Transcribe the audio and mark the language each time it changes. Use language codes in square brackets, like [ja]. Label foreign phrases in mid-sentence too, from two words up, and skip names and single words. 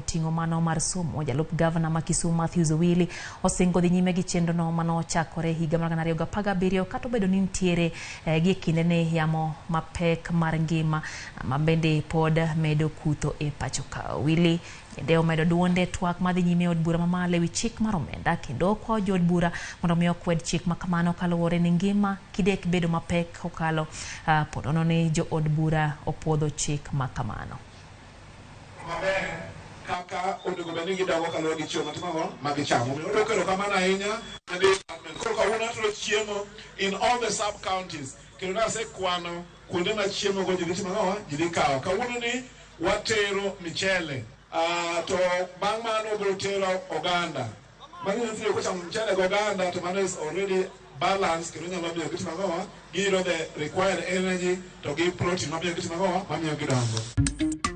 [luo] oting'o mano mar somo jalup governor ma Kisumu Matthews Owili osingo dhi nyime gi chenro no mano chakore higa mar 2017 kata bedo ni ntiere gi kinde ne yamo mapek mar ngima mabende pod medo kutho e pacho ka Owili kendo medo duonde twak madhi nyime od bura mamalo ewi chik mar omenda kendo kwa jod bura mondo mi okwed chik makamano kaluwore ni ngima kidek bedo mapek okalo ponono ni jo od bura opuodho chik makamano. Kaka onego beni gidago kaluwore gi chiemo matimo magichamo. Okelo kamano ahinya ne department. Koro kawuono to chiemo [en] in all the sub counties. [luo] Kendo nase kwano kuonde ma chiemo go jidhi timo jidhi kawo. Kawuono ni watero michele. To bang' mano biro tero oganda. Mano nitiere ko chamo michele go oganda to mano [en] is already balanced [luo] kendo nyalo miyo gitimo giro [en] the required energy to give protein [luo] mamiyo gitimo mamiyo gidongo.